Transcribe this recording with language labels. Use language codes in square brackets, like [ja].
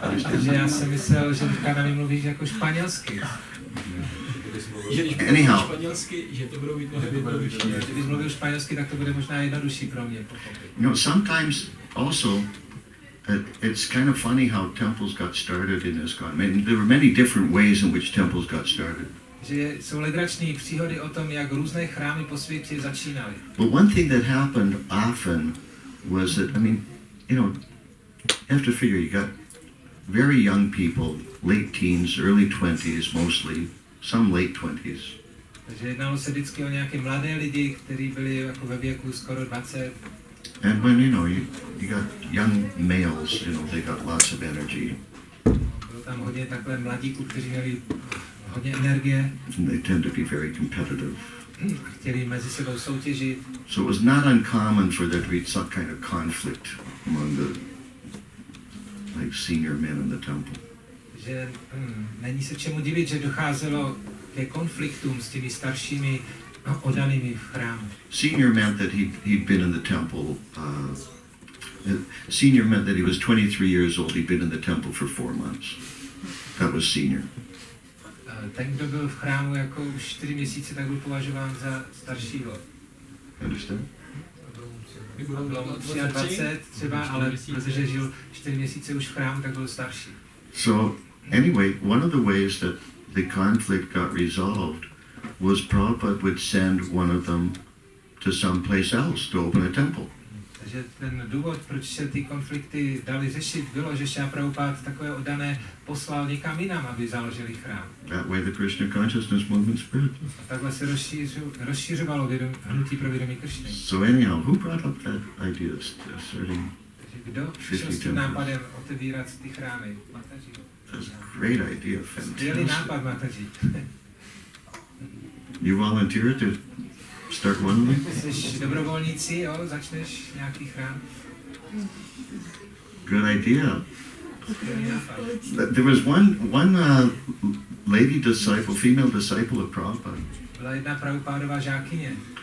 [cs] Takže já jsem myslel, že říká, na mě mluvíš jako španělsky. Že když budu [en] Anyhow. [cs] španělsky, že to budou mít mnohem jednodušší. Když mluvil španělsky, tak to bude možná jednodušší pro mě pochopit. [en] You know, sometimes also it's kind of funny how temples got started in ISKCON. I mean, there were many different ways in which temples got started. [cs] Že jsou legrační příhody o tom, jak různé chrámy po světě začínaly. [en] But one thing that happened often was that, I mean, you know, you have to figure you got very young people, late teens, early 20s mostly, some late 20s. [cs] Takže jednalo se vždycky o nějaké mladé lidi, kteří byli jako ve věku skoro 20. [en] And when, you know, you got young males, you know, they got lots of energy. [cs] Bylo tam hodně takhle mladíků, kteří měli hodně energie. [en] And they tend to be very competitive. [cs] Chtěli mezi sebou soutěžit. [en] So it was not uncommon for there to be some kind of conflict among the like senior men in the temple. [cs] Že není se čemu divit, že docházelo ke konfliktům s těmi staršími oddanými v chrámu. [en] Senior meant that he'd been in the temple. Senior meant that he was 23 years old. He'd been in the temple for 4 months. That was senior. [cs] Ten, kdo byl v chrámu jako už 4 měsíce, tak byl považován za staršího. [en] Understand? [cs] Bylo 23 třeba, ale protože žil 4 měsíce už v chrámu, tak byl starší. [en] So anyway, one of the ways that the conflict got resolved was Prabhupada would send one of them to some place else to open a temple. [cs] Takže ten důvod, proč se ty konflikty dali řešit, bylo, že Šála Prabhupád takové oddané poslal někam jinam, aby založili chrám. [en] That way the Krishna consciousness movement spread. [cs] A takhle se rozšířovalo hnutí pro vědomí Krishny. [en] So anyhow, who brought up that idea of starting? [cs] Takže kdo přišel s tím nápadem otevírat ty chrámy? [en] Mataji. That's a great idea, [cs] Skvělý [en] fantastic. [cs] nápad, Mataji. [en] You volunteer to start one of them? [cs] Jsi dobrovolníci, jo? Začneš nějaký chrám? [en] Good idea. [cs] Skvělý nápad. [en] There was one lady disciple, female disciple of Prabhupada. [cs] Byla jedna Prabhupádová žákyně.